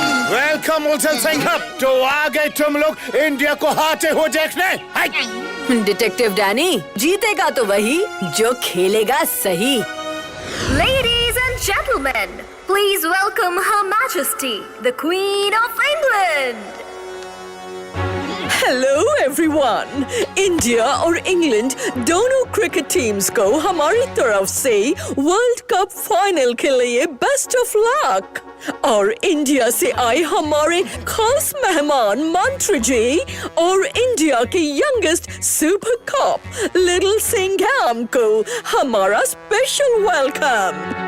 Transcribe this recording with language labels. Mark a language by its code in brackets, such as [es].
[hi] Welcome little Singham. तो आ गए तुम लोग इंडिया को हारते हुए देखने। डिटेक्टिव डैनी, जीतेगा तो वही जो खेलेगा सही। [en] Ladies and gentlemen, please welcome Her Majesty, the Queen of England. Hello everyone. [hi] India और इंग्लैंड दोनों क्रिकेट टीम्स को हमारी तरफ से वर्ल्ड कप फाइनल के लिए बेस्ट ऑफ लक। और इंडिया से आए हमारे खास मेहमान मंत्री जी और इंडिया के youngest super cup little Singham को हमारा स्पेशल वेलकम।